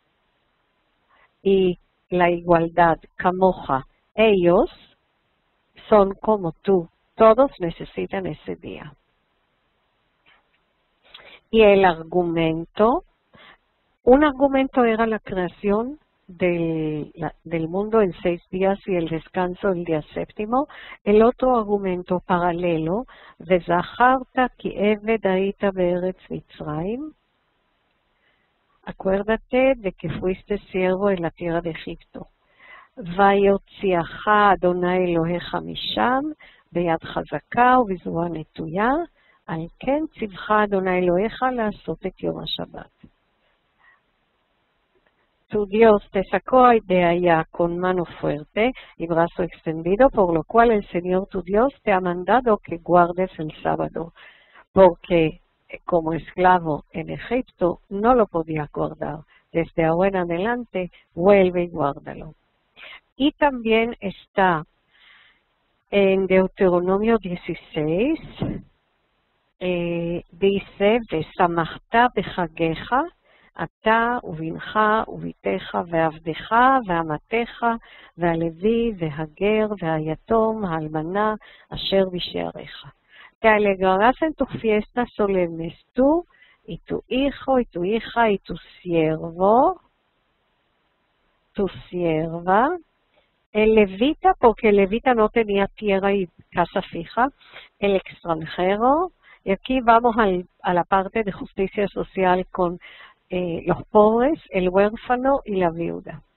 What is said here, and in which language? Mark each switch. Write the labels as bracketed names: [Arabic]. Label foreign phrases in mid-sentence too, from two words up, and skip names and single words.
[Spanish] Y la igualdad, camoja, ellos son como tú, todos necesitan ese día. Y el argumento, un argumento era la creación del mundo en 6 días y el descanso el día séptimo. El otro argumento paralelo, [Hebrew] וזכרת כי עבד היית בארץ מצרים. [Spanish] Acuérdate de que fuiste siervo en la tierra de Egipto. [Hebrew] ויוציאך אדוני אלהיך משם ביד חזקה ובזרוע נטויה. על כן צוך אדוני אלהיך לעשות את יום השבת. [Spanish] Tu Dios te sacó de allá con mano fuerte y brazo extendido, por lo cual el Señor tu Dios te ha mandado que guardes el sábado, porque como esclavo en Egipto no lo podías guardar. Desde ahora en adelante, vuelve y guárdalo. Y también está en Deuteronomio 16, dice, [Hebrew] ושמחת בחגך, אתה ובנך וביתך ועבדך ואמתך והלוי והגר והיתום האלמנה אשר בשעריך. [Spanish] Te alegrarás en tus fiestas solemnes, tú y tu hijo y tu hija y tu siervo, tu sierva, el levita, porque el levita no tenía tierra y casa fija, el extranjero, y aquí vamos a la parte de justicia social con los pobres, el huérfano y la viuda.